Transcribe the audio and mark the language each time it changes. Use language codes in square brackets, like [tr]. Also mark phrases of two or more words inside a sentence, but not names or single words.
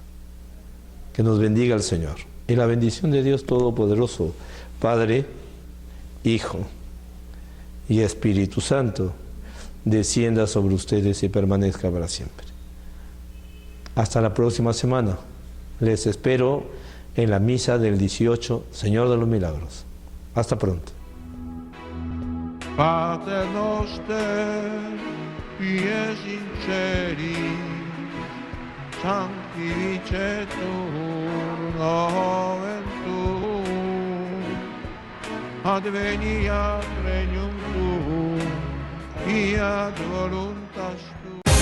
[es] Que nos bendiga el Señor. Y la bendición de Dios Todopoderoso, Padre, Hijo y Espíritu Santo, descienda sobre ustedes y permanezca para siempre. Hasta la próxima semana. Les espero en la misa del 18, Señor de los Milagros. Hasta pronto. [la] Pater noster, pies in celi, sanctificetur nomen tuum, adveniat regnum tuum, fiat voluntas tua.